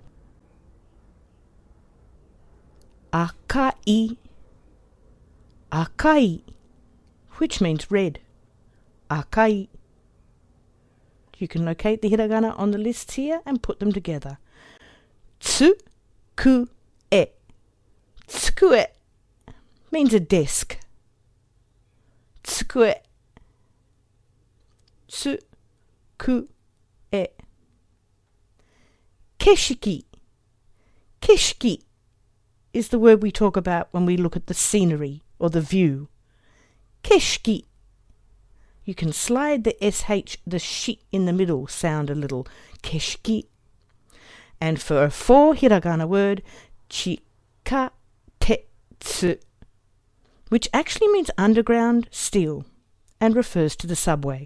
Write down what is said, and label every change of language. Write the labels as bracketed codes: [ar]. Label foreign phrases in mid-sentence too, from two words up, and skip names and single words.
[en] Akai. Akai, which means red. Akai. You can locate the hiragana on the lists here and put them together. Tsu, ku, e. Tsukue means a desk. Tsukue. Tsu, ku, e. Keshiki. Keshiki is the word we talk about when we look at the scenery or the view. Keshiki. you can slide the SH, the shi in the middle, sound a little. Keshiki. And for a 4 hiragana word, chikatetsu, which actually means underground steel and refers to the subway.